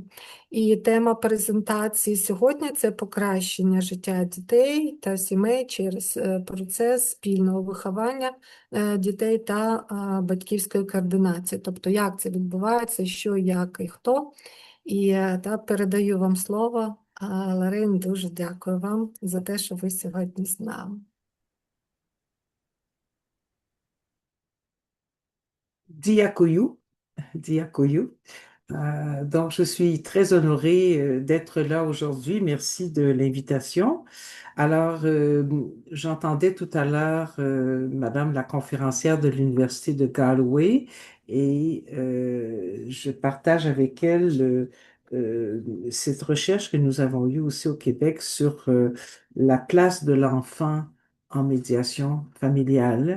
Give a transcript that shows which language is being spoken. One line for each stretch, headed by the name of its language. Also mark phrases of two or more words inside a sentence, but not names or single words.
Ukrainian: І тема презентації сьогодні – це покращення життя дітей та сімей через процес спільного виховання дітей та батьківської координації. Тобто, як це відбувається, що, як і хто. І передаю вам слово. Лорен, дуже дякую вам за те, що ви сьогодні з нами. Diakoyou. Diakoyou.
French: Donc, je suis très honorée d'être là aujourd'hui. Merci de l'invitation. Alors, j'entendais tout à l'heure Madame la conférencière de l'Université de Galway et je partage avec elle cette recherche que nous avons eue aussi au Québec sur la place de l'enfant en médiation familiale.